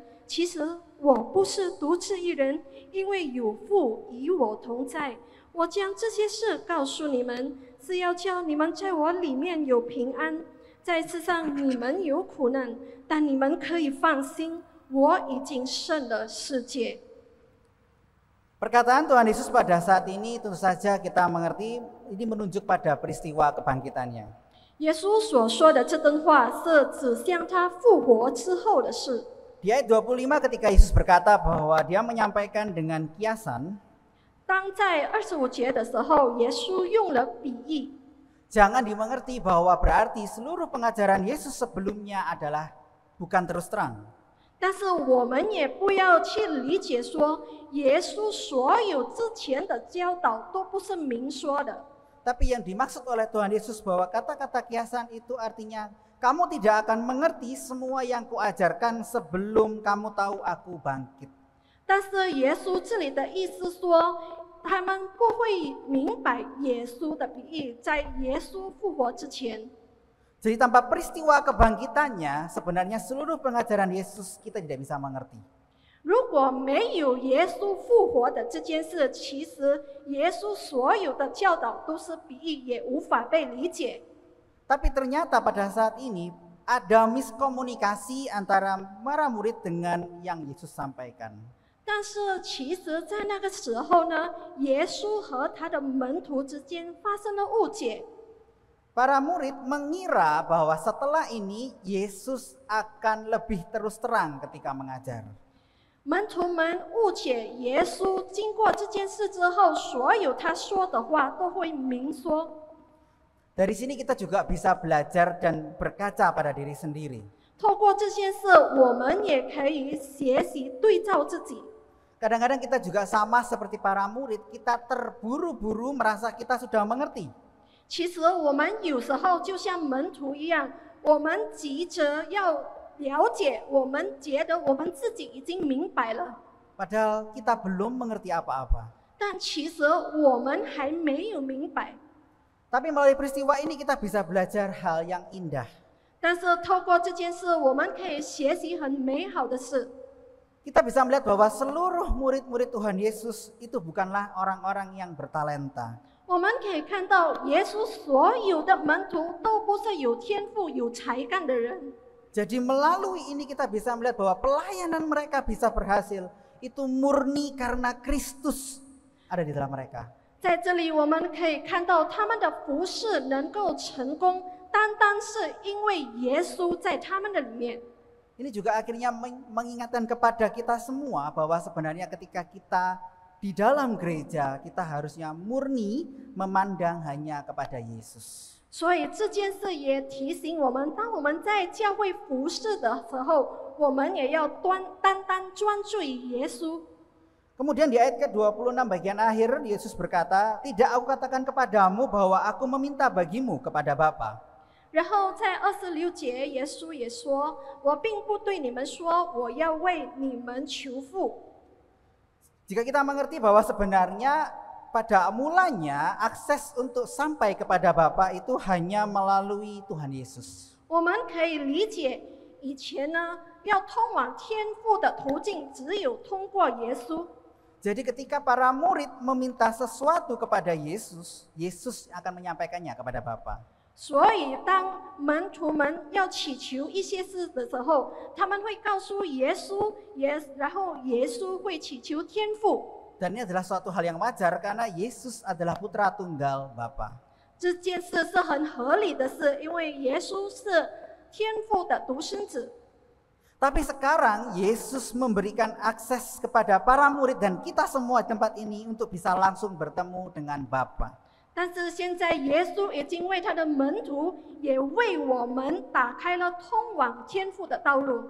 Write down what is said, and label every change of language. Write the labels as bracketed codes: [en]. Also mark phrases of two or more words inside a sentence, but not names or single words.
[zh] 其实我不是独自一人，因为有父与我同在。我将这些事告诉你们，是要叫你们在我里面有平安。在世上你们有苦难，但你们可以放心，我已经胜了世界。 [id] Perkataan Tuhan Yesus pada saat ini tentu saja kita mengerti ini menunjuk pada peristiwa kebangkitannya. [zh] 耶稣所说的这段话是指向他复活之后的事。 [id] Di ayat 25 ketika Yesus berkata bahwa dia menyampaikan dengan kiasan, [zh] 当在25节的时候，耶稣用了比喻， [id] jangan dimengerti bahwa berarti seluruh pengajaran Yesus sebelumnya adalah bukan terus terang. [zh] 但是我们也不要去理解说，耶稣所有之前的教导都不是明说的。 [id] Tapi yang dimaksud oleh Tuhan Yesus bahwa kata-kata kiasan itu artinya kamu tidak akan mengerti semua yang kuajarkan sebelum kamu tahu aku bangkit. [zh] 但是耶稣这里的意思说，他们不会明白耶稣的比喻，在耶稣复活之前。 [id] Jadi tanpa peristiwa kebangkitannya, sebenarnya seluruh pengajaran Yesus kita tidak bisa mengerti. [zh] 如果没有耶稣复活的这件事，其实耶稣所有的教导都是比喻，也无法被理解。 [id] Tapi ternyata pada saat ini ada miskomunikasi antara para murid dengan yang Yesus sampaikan. [zh] 但是其实，在那个时候呢，耶稣和他的门徒之间发生了误解。 [id] Para murid mengira bahwa setelah ini Yesus akan lebih terus terang ketika mengajar. [zh] 门徒们误解耶稣，经过这件事之后，所有他说的话都会明说。 [id] Dari sini kita juga bisa belajar dan berkaca pada diri sendiri. [zh] 透过这件事，我们也可以学习对照自己。 [id] Kadang-kadang kita juga sama seperti para murid, kita terburu-buru merasa kita sudah mengerti. [zh] 其实我们有时候就像门徒一样，我们急着要了解，我们觉得我们自己已经明白了， [id] Padahal kita belum mengerti apa-apa. [zh] 但其实我们还没有明白。 [id] Tapi melalui peristiwa ini kita bisa belajar hal yang indah. [zh] 但是透过这件事，我们可以学习很美好的事。 [id] Kita bisa melihat bahwa seluruh murid-murid Tuhan Yesus itu bukanlah orang-orang yang bertalenta. [zh] 我们可以看到，耶稣所有的门徒都不是有天赋、有才干的人。 [id] Jadi melalui ini kita bisa melihat bahwa pelayanan mereka bisa berhasil. Itu murni karena Kristus ada di dalam mereka. [zh] 在这里，我们可以看到他们的服事能够成功，单单是因为耶稣在他们的里面。 [id] Ini juga akhirnya mengingatkan kepada kita semua bahwa sebenarnya ketika kita di dalam gereja, kita harusnya murni memandang hanya kepada Yesus. [zh] 所以这件事也提醒我们，当我们在教会服事的时候，我们也要单单专注于耶稣。 [id] Kemudian di ayat ke-26 bagian akhir Yesus berkata, "Tidak aku katakan kepadamu bahwa aku meminta bagimu kepada Bapa." [zh] 然后在26节，耶稣也说：“我并不对你们说，我要为你们求父。” [id] Jika kita mengerti bahwa sebenarnya pada mulanya akses untuk sampai kepada Bapa itu hanya melalui Tuhan Yesus. [zh] 我们可以理解，以前呢，要通往天父的途径只有通过耶稣。 [id] Jadi ketika para murid meminta sesuatu kepada Yesus, Yesus akan menyampaikannya kepada Bapa. [zh] 所以，当门徒们要祈求一些事的时候，他们会告诉耶稣，然后耶稣会祈求天父。 [id] Dan ini adalah suatu hal yang wajar karena Yesus adalah putra tunggal Bapa. [zh] 这件事是很合理的事，因为耶稣是天父的独生子。 [id] Tapi sekarang Yesus memberikan akses kepada para murid dan kita semua di tempat ini untuk bisa langsung bertemu dengan Bapa. [zh] 但是现在耶稣已经为他的门徒，也为我们打开了通往天父的道路。